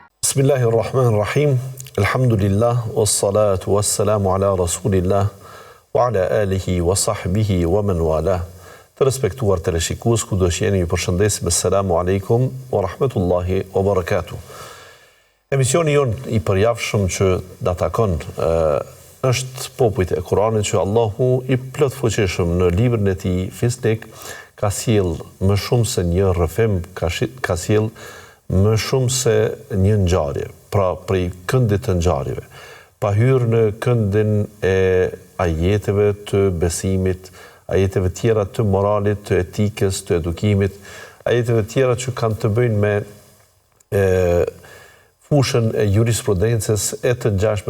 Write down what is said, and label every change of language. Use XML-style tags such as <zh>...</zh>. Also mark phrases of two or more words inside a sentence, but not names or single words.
<ar>بسم الله الرحمن الرحيم. الحمد لله، والصلاة والسلام على رسول الله، وعلى آله وصحبه ومن والاه.</ar> <sq>Të respektuar teleshikues, kudo që jeni, ju përshëndesim.</sq> <ar>السلام عليكم ورحمة الله وبركاته.</ar> <sq>Emisioni jon i përjavshëm që da takon është popujt e Kuranit, që Allahu i plot fuqishëm në librin e tij fisnik ka sjell më shumë se një rrëfim, ka sjell më shumë se një ngjarje, pra prej këndit të ngjarjeve, pa hyrë në këndin e ajeteve të besimit, ajeteve tjera të moralit, të etikës, të edukimit, ajeteve tjera që kanë të bëjnë me fushën e jurisprudencës e të ngjashme.</sq>